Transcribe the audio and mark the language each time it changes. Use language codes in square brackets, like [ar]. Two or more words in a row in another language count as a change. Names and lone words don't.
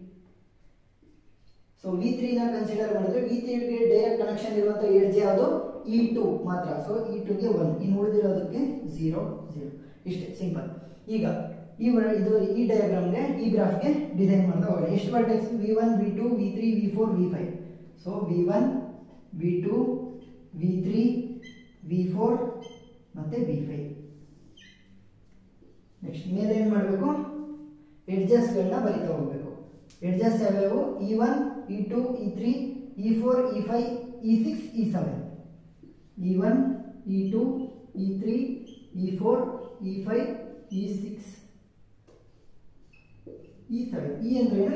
[kn] ಸೊ V3 ನ ಕನ್ಸಿಡರ್ ಮಾಡಿದ್ರೆ, V3 ಗೆ [en] direct connection [kn] ಇರುವಂತ ಎಡ್ಜ್ ಯಾವುದು? E2 ಮಾತ್ರ. ಸೊ E2 ಗೆ 1. ಇನ್ನು ಉಳಿದಿರೋದಕ್ಕೆ 0 0. ಇಷ್ಟೇ ಸಿಂಪಲ್. ಈಗ ಈ ಡಯಾಗ್ರಾಮ್ಗೆ, ಈ ಗ್ರಾಫ್ಗೆ ಡಿಸೈನ್ ಮಾಡ್ತಾ ಹೋಗೋಣ. ಎಷ್ಟು ವರ್ಟೆಕ್ಸ್? V1 V2 V3 V4 V5. ಸೊ V1 V2 V3 V4 ಮತ್ತೆ V5. ನೆಕ್ಸ್ಟ್ ಮೇಲೆ ಏನ್ ಮಾಡಬೇಕು, ಎಡ್ಜಸ್ ಗಳನ್ನ ಬರಿತಾ ಹೋಗ್ಬೇಕು. ಎಡ್ಜಸ್ ಯಾವ್ಯಾವು? E1 E2 E3 E4 E5 E6 E7. E1 E2 E3 E4 E5 E6 E7. E ಅಂದ್ರೇನು?